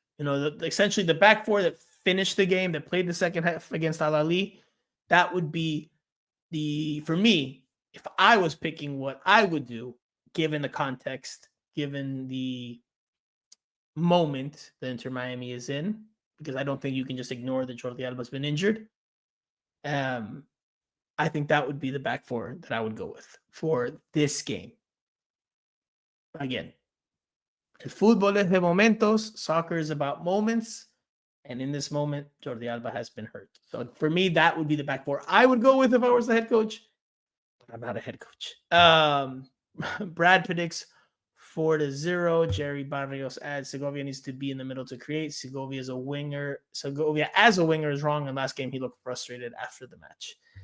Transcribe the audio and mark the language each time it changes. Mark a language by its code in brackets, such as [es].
[en] Essentially the back four that finished the game, that played the second half against Al Ahly, that would be for me, if I was picking what I would do, given the context, given the moment that Inter Miami is in, because I don't think you can just ignore that Jordi Alba's been injured. I think that would be the back four that I would go with for this game. [es] Again, el fútbol es de momentos. [en] Soccer is about moments. And in this moment, Jordi Alba has been hurt. So for me, that would be the back four I would go with if I was the head coach. But I'm not a head coach. Brad predicts 4-0. Jerry Barrios adds Segovia needs to be in the middle to create. Segovia as a winger is wrong. And last game, he looked frustrated after the match.